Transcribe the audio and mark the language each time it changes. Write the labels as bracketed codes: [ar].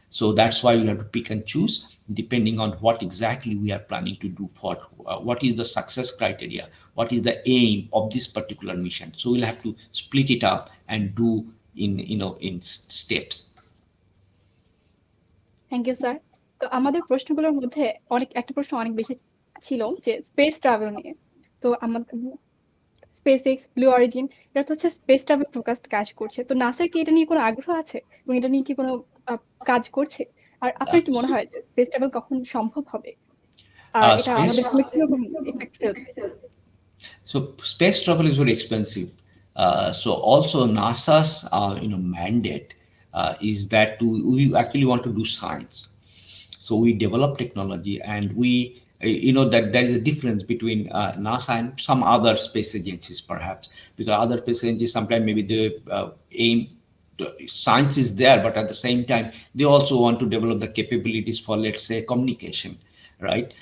[en] So that's why you have to pick and choose depending on what exactly we are planning to do, for what is the success criteria, what is the aim of this particular mission. So we'll have to split it up and do in steps. Thank you sir. [bn] তো আমাদের প্রশ্নগুলোর মধ্যে একটা প্রশ্ন অনেক বেশি ছিল যে স্পেস ট্রাভেল নিয়ে। তো আমাদের স্পেসএক্স, ব্লু অরিজিন, এটা তো হচ্ছে স্পেস ট্রাভেল ফোকাসড কাজ করছে। তো নাসার কি এটা নিয়ে কোনো আগ্রহ আছে এবং এটা নিয়ে কি কোনো কাজ করছে? আর আপনার কি মনে হয় যে স্পেস ট্রাভেল কখন সম্ভব হবে? আর এটা আমাদের জন্য কিরকম ইফেক্ট ফেলবে? [en] So space travel is very expensive. So also NASA's mandate is that we actually want to do science. So we develop technology, and we that there is a difference between NASA and some other space agencies, perhaps, because other space agencies sometimes maybe they aim science is there, but at the same time they also want to develop the capabilities for, let's say, communication, right?